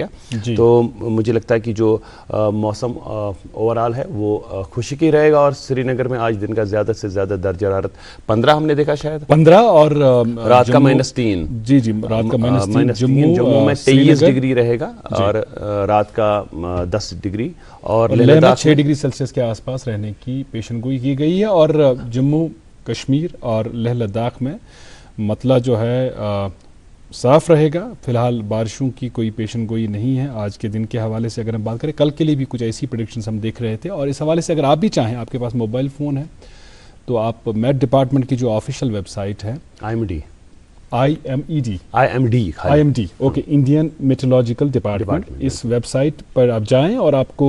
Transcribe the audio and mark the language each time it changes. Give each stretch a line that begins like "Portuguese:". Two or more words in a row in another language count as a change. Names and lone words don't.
Urdu: تو مجھے لگتا ہے کہ جو موسم اوورآل ہے وہ خشک ہی رہے گا. اور سری نگر میں آج دن کا زیادہ سے زیادہ درجہ حرارت 15 ہم نے دیکھا, شاید 15, اور رات کا -3. جی رات کا -3 جموں میں 23 ڈگری رہے گا اور رات کا 10 ڈگری اور لیہ لداخ 6 ڈگری سیلسیس کے آس پاس رہنے کی پیشن گوئی کی گئی ہے. اور جموں کشمیر اور لیہ لداخ میں مطلع جو ہے صاف رہے گا. فی الحال بارشوں کی کوئی پیشن گوئی نہیں ہے. آج کے دن کے حوالے سے اگر ہم بات کریں کل کے لیے بھی کچھ ایسی پریڈکشنز ہم دیکھ رہے تھے. اور اس حوالے سے اگر آپ بھی چاہیں, آپ کے پاس موبائل فون ہے تو آپ
English: Met Department
Urdu: کی جو
English: official website
Urdu: ہے IMD اوکے انڈین میٹرولوجیکل ڈپارٹمنٹ, اس
English: website
Urdu: پر آپ جائیں اور آپ کو